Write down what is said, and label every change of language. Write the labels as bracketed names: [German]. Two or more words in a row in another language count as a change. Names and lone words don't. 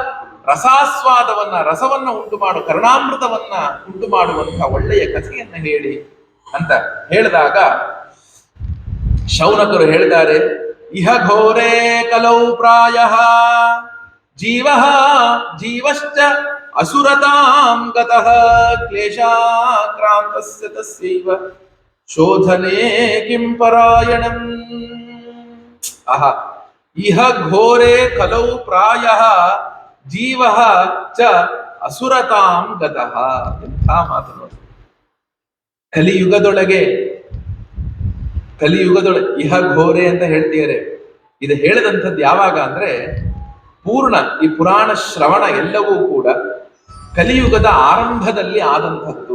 [Kannada] ರಸವನ್ನ ಉಂಟು ಮಾಡು, ಕರ್ಣಾಮೃತವನ್ನ ಉಂಟು ಮಾಡುವಂತಹ ಒಳ್ಳೆಯ ಕಥೆಯನ್ನ ಹೇಳಿ ಅಂತ ಹೇಳಿದಾಗ ಶೌನಕರು ಹೇಳಿದ್ದಾರೆ, [Sanskrit] ಇಹ ಘೋರೇ ಕಲೌ ಪ್ರಾಯಃ ಜೀವಶ್ಚ ಅಸುರತಾಂ ಗತಃ ಕ್ಲೇಶಾಕ್ರಾಂತಸ್ಯ ತಸ್ಯೈವ ಶೋಧನೆ ಕಿಂ ಪರಾಯಣಂ. ಇಹ ಘೋರೇ ಕಲೌ ಪ್ರಾಯಃ ಜೀವಃ ಚ ಅಸುರತಾಂ ಗತಃ. [Kannada] ಎಂಥ ಮಾತು ನೋಡಿ. ಕಲಿಯುಗದೊಳಗೆ [Sanskrit] ಇಹ ಘೋರೆ [Kannada] ಅಂತ ಹೇಳ್ತಿದ್ದಾರೆ. ಇದು ಹೇಳಿದಂಥದ್ದು ಯಾವಾಗ ಅಂದ್ರೆ, ಪೂರ್ಣ ಈ ಪುರಾಣ ಶ್ರವಣ ಎಲ್ಲವೂ ಕೂಡ ಕಲಿಯುಗದ ಆರಂಭದಲ್ಲಿ ಆದಂಥದ್ದು.